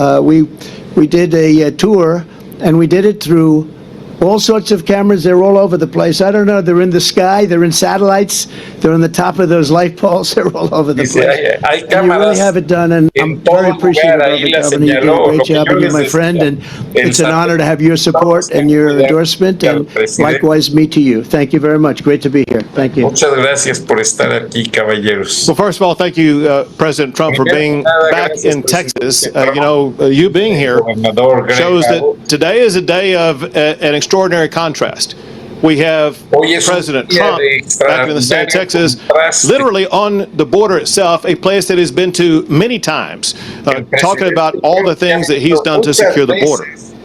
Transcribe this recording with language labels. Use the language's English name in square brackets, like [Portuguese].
[English] We did a tour, and we did it through all sorts of cameras. They're all over the place. I don't know. They're in the sky. They're in satellites. They're on the top of those light poles. They're all over the place. And you really have it done, and I'm very appreciative of the governor. You did a great job, and you're my friend, and it's an honor to have your support and your endorsement, and likewise me to you. Thank you very much. Great to be here. Thank you. [Spanish] Muchas gracias por estar aquí, caballeros. [English] Well, first of all, thank you, President Trump, for being back in Texas. You being here shows that today is a day of an extraordinary contrast. We have President Trump back in the state of Texas, literally on the border itself, a place that he's been to many times, talking about all the things that he's done to secure the border.